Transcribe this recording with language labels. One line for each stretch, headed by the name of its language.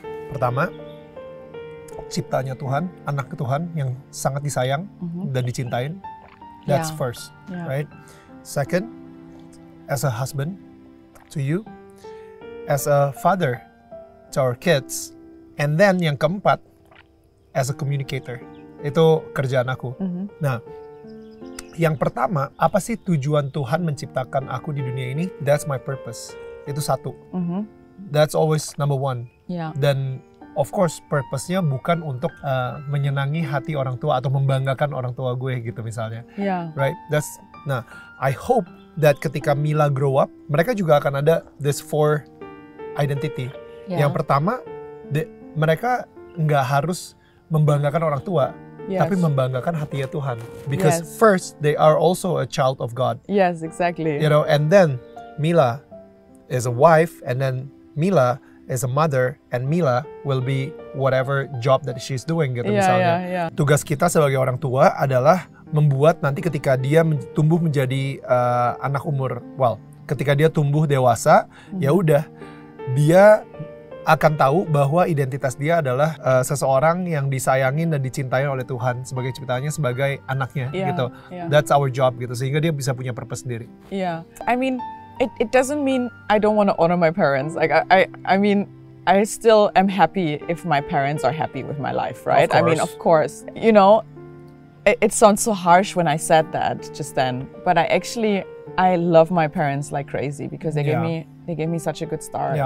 Indonesian: Pertama, ciptanya Tuhan, anak Tuhan yang sangat disayang dan dicintain.
English: That's first, right? Second, as a husband to you, as a father to our kids, and then
Indonesian: yang keempat,
English: as a communicator.
Indonesian: Itu kerjaan aku. Nah, yang pertama, apa sih tujuan Tuhan menciptakan aku di dunia ini?
English: That's my purpose.
Indonesian: Itu satu.
English: That's always number one.
Indonesian: Dan
English: of course,
Indonesian: purpose-nya bukan untuk menyenangi hati orang tua atau membanggakan orang tua gue gitu misalnya.
English: Right? Nah, I hope that
Indonesian: ketika
English: Mila grow up,
Indonesian: mereka juga akan ada
English: this 4 identity.
Indonesian: Yang pertama, mereka nggak harus membanggakan orang tua. Tapi membanggakan hatinya Tuhan.
English: Because first, they are also a child of God. Yes, exactly. You know, and then Mila is a wife, and then Mila is a mother, and Mila will be whatever job that she's doing
Indonesian: gitu misalnya. Tugas kita sebagai orang tua adalah membuat nanti ketika dia tumbuh menjadi anak umur, ketika dia tumbuh dewasa, ya udah dia akan tahu bahwa identitas dia adalah seseorang yang disayangin dan dicintai oleh Tuhan sebagai ciptaannya, sebagai anaknya gitu.
English: That's our job
Indonesian: gitu, sehingga dia bisa punya purpose sendiri.
English: I mean, it doesn't mean I don't want to honor my parents. Like I mean, I still am happy if my parents are happy with my life, right? I mean, of course. You know, it sounds so harsh when I said that just then, but I love my parents like crazy because they gave me such a good start.